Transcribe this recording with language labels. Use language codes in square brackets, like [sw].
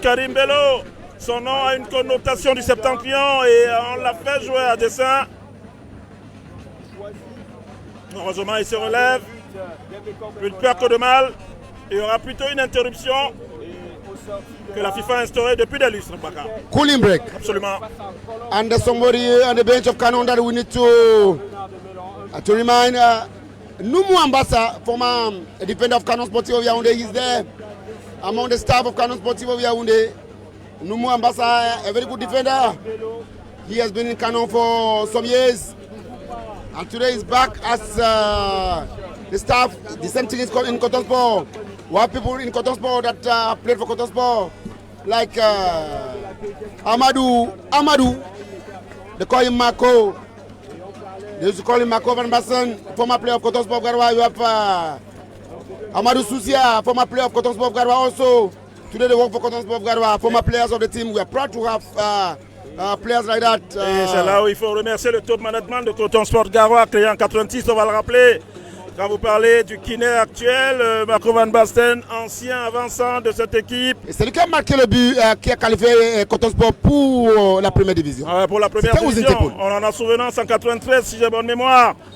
[fr] Karim Bello, son nom a une connotation du septentrion et on l'a fait jouer à dessein. Heureusement, il se relève, plus de peur que de mal. Il y aura plutôt une interruption que la FIFA a instaurée depuis des lustres. [en] Cooling break. [fr] Absolument. [en] And there's somebody on the bench of Canon that we need to remind. Numu Ambassa, former defender of Canon Sportivo Yaoundé, he's there among the staff of Canon Sportivo Yaoundé. Numu Ambassa, a very good defender. He has been in Canon for some years. And today he's back as the staff. The same thing is called in Coton Sport. We have people in Coton Sport that played for Coton Sport, like Amadou. They call him Marco. They used to call him Marco Van Bassen, former player of Coton Sport Garoua. You have Amadou Sousia, former player of Coton Sport Garoua also. Today they work for Coton Sport Garoua, former players of the team. We are proud to have players like that. [fr] Et c'est là où il faut remercier le top management de Coton Sport Garoua, créé en 86, on va le rappeler. Quand vous parlez du kiné actuel, Marco Van Basten, ancien avançant de cette équipe. C'est lui qui a marqué le but qui a qualifié Coton Sport pour la première division. Pour la première division, on en a souvenance en 93 si j'ai bonne mémoire.